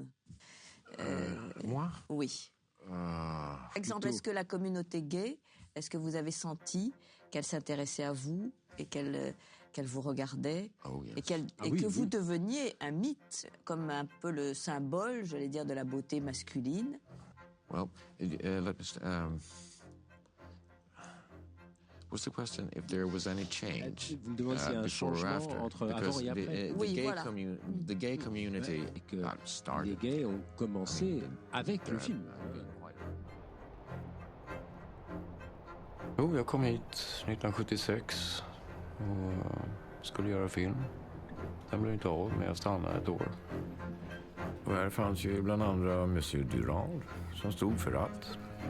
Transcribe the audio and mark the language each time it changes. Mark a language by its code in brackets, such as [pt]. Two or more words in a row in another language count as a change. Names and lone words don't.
[fr] Moi? Oui. Exemple, est-ce que la communauté gay, est-ce que vous avez senti qu'elle s'intéressait à vous et qu'elle vous regardait et que vous deveniez un mythe, comme un peu le symbole, j'allais dire, de la beauté masculine? [en] Well, what's the question? If there was any change before or after? Because the gay community started. [fr] Les gays ont commencé avec le film. [sv] Jo, jag kom hit 1976 och skulle göra film. Den blev inte av, men jag stannade ett år. Och här fanns ju bland andra Monsieur Durand som stod för allt.